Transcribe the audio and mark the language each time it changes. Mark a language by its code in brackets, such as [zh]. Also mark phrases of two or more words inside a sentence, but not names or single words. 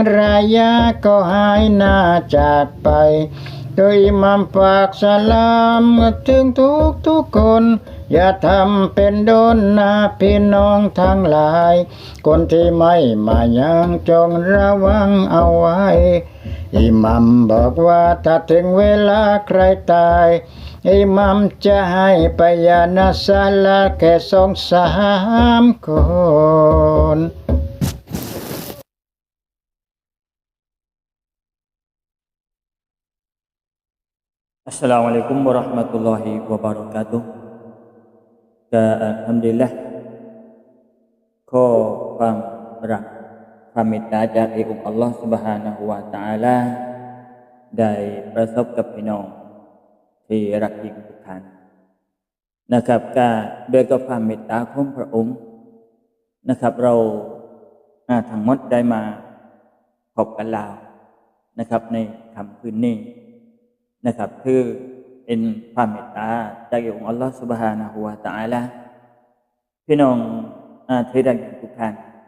[th] รายาก็หายหน้าจากไปโดยอิหม่ามฝากสลามถึงทุกคนอย่าทำเป็นโดนนะพี่น้องทั้งหลายคนที่ไม่มายังจงระวังเอาไว้อิหมัมบอกว่าถ้าถึงเวลาใครตายอิหมัมจะให้ไปยานาซาลาแค่2-3 คน [ar] السلام عليكم ورحمة الله وبركاته [th] ก็อัลฮัมดุลิลละห์ขอความรักความเมตตาจากองค์อัลลอฮฺ [ar] سبحانه وتعالى [th] ได้ประสบกับพี่น้องที่รักยิ่งทุกท่านนะครับก็ด้วยกับความเมตตาของพระองค์นะครับเราทั้งหมดได้มาพบกันแล้วนะครับในค่ำคืนนี้นะครับคือเป็นความเมตตาจากองค์ [ar] الله سبحانه وتعالى [th] พี่น้องที่รักทุกท่าน